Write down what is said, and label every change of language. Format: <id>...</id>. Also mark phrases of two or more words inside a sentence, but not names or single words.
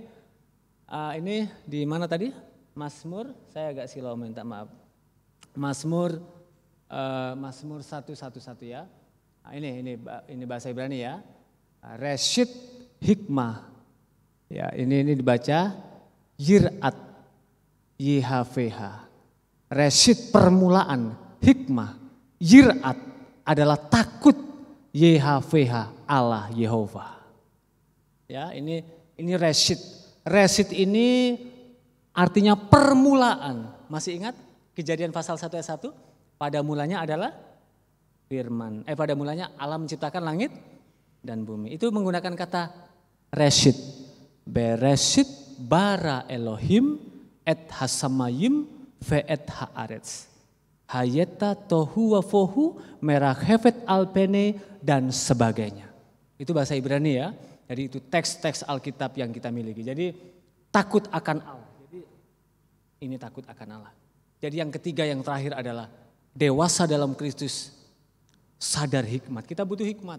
<id>Ini di mana tadi? Mazmur, saya agak silau minta maaf. Mazmur 111 ya. Nah, ini bahasa Ibrani ya.</id> <he>ראשית חכמה.</he> <id>Ya, ini dibaca</id> <he>יראת יהוה.</he> <id>Reshit permulaan hikmah. Yirat adalah takut YHVH Allah Yehova. Ya, ini reshit. Reshit ini artinya permulaan. Masih ingat Kejadian pasal 1 ayat 1? Pada mulanya adalah firman. Pada mulanya Allah menciptakan langit dan bumi. Itu menggunakan kata reshit.</id> <he>בראשית ברא אלהים את השמים ואת הארץ. היתה תהו ובהו מרחפת על פני</he> <id>dan sebagainya. Itu bahasa Ibrani ya. Jadi itu teks-teks Alkitab yang kita miliki. Jadi takut akan Allah. Jadi ini takut akan Allah. Jadi yang ketiga yang terakhir adalah dewasa dalam Kristus, sadar hikmat. Kita butuh hikmat.</id>